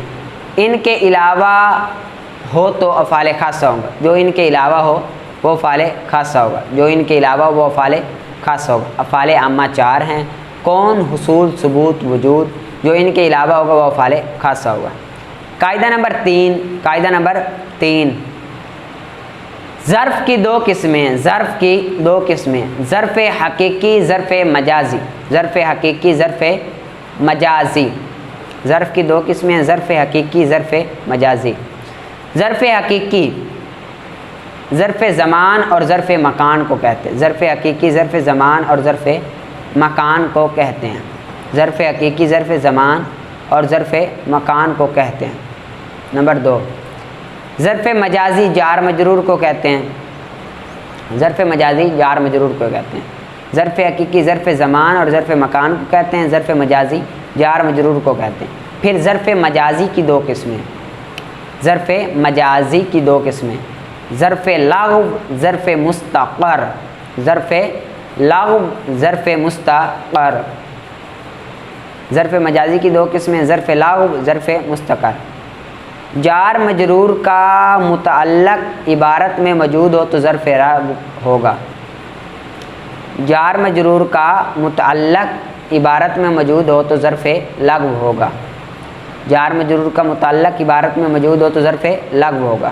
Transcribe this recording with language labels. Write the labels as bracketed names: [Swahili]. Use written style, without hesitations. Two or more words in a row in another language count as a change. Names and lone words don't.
[Urdu] ان کے علاوہ ہو تو افعال خاصہ ہوگا، جو ان کے علاوہ ہو وہ افعال خاصہ ہوگا، جو ان کے علاوہ وہ افعال خاصہ ہوگا۔ افعال عامہ 4 ہیں، کون، حصول، ثبوت، وجود۔ جو ان کے علاوہ ہوگا وہ افعال خاصہ ہوگا۔ قاعدہ نمبر 3، قاعدہ نمبر 3، ظرف کی 2 قسمیں، ظرف کی 2 قسمیں، ظرف حقیقی، ظرف مجازی، ظرف حقیقی، ظرف مجازی۔ ظرف کی 2 قسمیں ہیں، ظرف حقیقی، ظرف مجازی۔ ظرف حقیقی ظرف زمان اور ظرف مکان کو کہتے ہیں، ظرف حقیقی ظرف زمان اور ظرف مکان کو کہتے ہیں، ظرف حقیقی ظرف زمان اور ظرف مکان کو کہتے ہیں۔ نمبر 2، ظرف مجازی جار مجرور کو کہتے ہیں، ظرف مجازی جار مجرور کو کہتے ہیں۔ ظرف حقیقی ظرف زمان اور ظرف مکان کو کہتے ہیں، ظرف مجازی جار مجرور کو کہتے ہیں۔ پھر ظرف مجازی کی 2 قسمیں، ظرف مجازی کی 2 قسمیں، ظرف لغو، ظرف مستقر، ظرف لغو، ظرف مستقر۔ ظرف مجازی کی 2 قسمیں، ظرف لغو، ظرف مستقر۔ جار مجرور کا متعلق عبارت میں موجود ہو تو ظرف لغو ہوگا، جار مجرور کا متعلق عبارت میں موجود ہو تو ظرف لغو ہوگا، جار مجرور کا متعلق عبارت میں موجود ہو تو ظرف لغو ہوگا۔